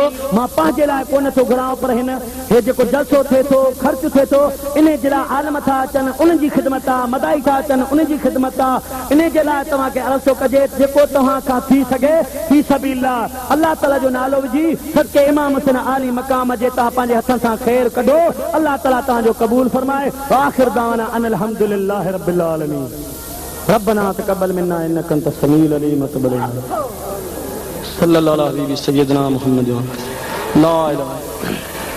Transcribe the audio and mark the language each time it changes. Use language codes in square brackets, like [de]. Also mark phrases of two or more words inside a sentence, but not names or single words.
[sd] मां पंहिंजे लाइ कोन थो घुरां, पर हिन हे जेको जलसो थिए थो, ख़र्च थिए थो, इन जे लाइ आलम था अचनि, उन्हनि जी ख़िदमत आहे, मदाई था अचनि, उन्हनि जी ख़िदमत आहे। इन जे लाइ तव्हांखे अर्ज़ु कजे, जेको तव्हां खां थी सघे [ar] في سبيل الله, [sd] अल्लाह ताला जो नालो विझी सदके इमाम हुसैन आली मक़ाम जे तव्हां पंहिंजे हथनि सां ख़ैर कढो। अल्लाह ताला तव्हांजो कबूल फरमाए। [ar] آخر دعوانا أن الحمد لله رب العالمين ربنا تقبل منا إنك أنت السميع العليم. صلى الله عليه سيدنا محمد لا إله